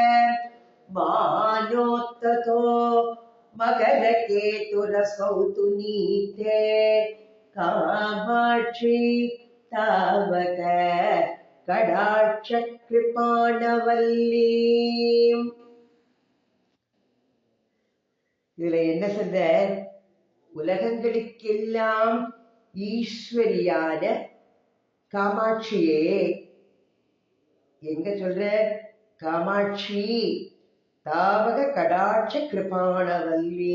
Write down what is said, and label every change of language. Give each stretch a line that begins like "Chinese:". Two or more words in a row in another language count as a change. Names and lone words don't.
Sanskrit: मानोत्ततो मगरकेतुरसौ तु नीते कामाक्षी तावक कडाक्ष कृपाणवल्लीं।
Tamil: இதுல என்ன சொல்ற? உலகங்களுக்கெல்லாம் ஈஸ்வரியான காமாட்சியே எங்க சொல்ற?
Sanskrit: कामाक्षी तावक कटाक्ष कृपाणवल्ली.